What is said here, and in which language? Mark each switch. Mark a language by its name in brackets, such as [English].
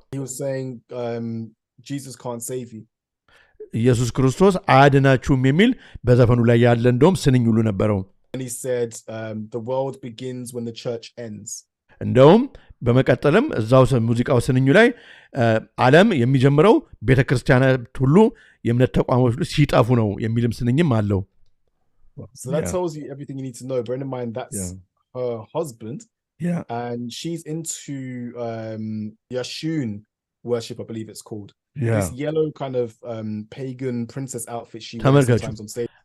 [English] he was saying Jesus can't save you [Amharic] ኢየሱስ ክርስቶስ አያድናችሁም የሚል በዘፈኑ ላይ ያለ እንደውም ስንኝ ሁሉ ነበረው [English] and he said the world begins when the church ends [Amharic] እንደውም በመቀጠልም እዛው ሙዚቃው ስንኙ ላይ ዓለም የሚጀምረው ቤተክርስቲያናት ሁሉ የእምነት ተቋሞች ሁሉ ሲጠፉ ነው የሚልም ስንኝም አለው [English] so that tells you everything you need to know bear in mind that's her husband and she's into Yashun worship I believe it's called this yellow kind of pagan princess outfit she wears sometimes on stage